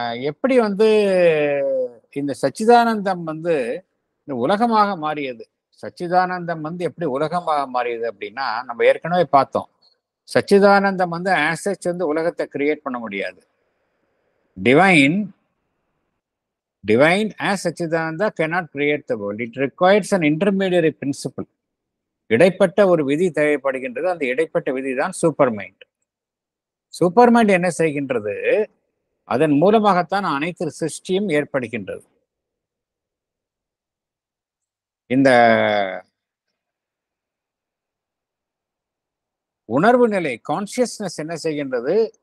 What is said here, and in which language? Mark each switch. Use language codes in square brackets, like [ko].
[ta] எப்படி வந்து இந்த சச்சிதானந்தம் வந்து இந்த உலகமாக மாறியது, சச்சிதானந்தம் வந்து எப்படி உலகமாக மாறியது அப்படின்னா, நம்ம ஏற்கனவே பார்த்தோம். சச்சிதானந்தம் வந்து ஆசச் வந்து உலகத்தை கிரியேட் பண்ண முடியாது. [en] Divine as Sachidananda cannot create the world. It requires an intermediary principle. [ta] இடைப்பட்ட ஒரு விதி தேவைப்படுகின்றது. அந்த இடைப்பட்ட விதி தான் சூப்பர் மைண்ட். சூப்பர் மைண்ட் என்ன செய்கின்றது? அதன் மூலமாகத்தான் அனைத்து சிருஷ்டியும் ஏற்படுகின்றது. இந்த உணர்வு நிலை, கான்சியஸ்னஸ் என்ன செய்கின்றது?